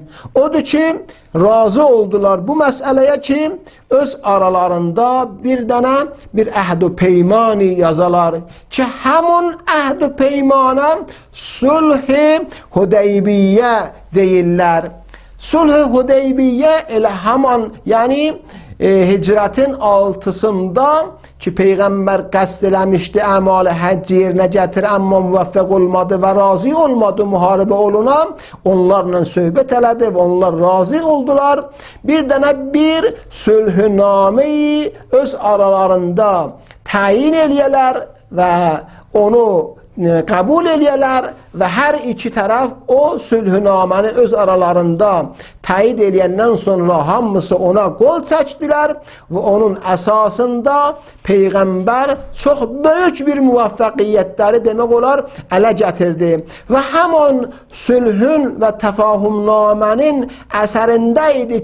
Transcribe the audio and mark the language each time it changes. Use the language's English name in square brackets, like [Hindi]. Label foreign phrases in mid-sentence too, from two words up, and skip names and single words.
[Azerbaijani] Odur ki, razı oldular bu məsələyə ki, öz aralarında bir dənə bir əhd-u peymanı yazalar ki, həmun əhd-u peymana sulh-i Hudeybiyyə deyirlər. Sulh-ı Hudeybiye ile hemen, yani hicretin 6'sında ki Peygamber qəsd eləmişdi əmal-i həcc yerinə gətir, amma müvəffəq olmadı ve razı olmadı müharibə oluna, onlarla söhbət elədi ve onlar razı oldular. Bir dənə bir sülhünameyi öz aralarında təyin eləyələr ve onu kabul eləyələr ve her iki taraf o sülhünaməni öz aralarında təyid eləyəndən sonra hamısı ona qol çəkdilər ve onun əsasında Peygamber çox böyük bir müvəffəqiyyətləri demək olar ələ gətirdi və həmin sülhün və təfahümnamənin əsərində idi